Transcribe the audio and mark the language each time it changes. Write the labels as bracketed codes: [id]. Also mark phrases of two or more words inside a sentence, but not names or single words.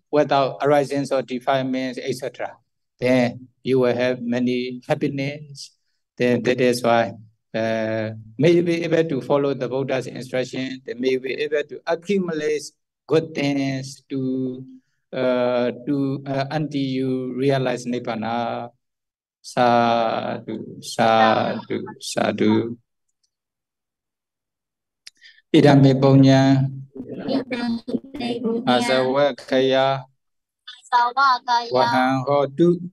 [en] Without arisings or defilements, etc. Then you will have many happiness. Then that is why may you be able to follow the Buddha's instruction. Then may you be able to accumulate good things until you realize Nibbana. [pi] Sadhu, sadhu, sadhu. Idame punya asawakaya wahang hotu.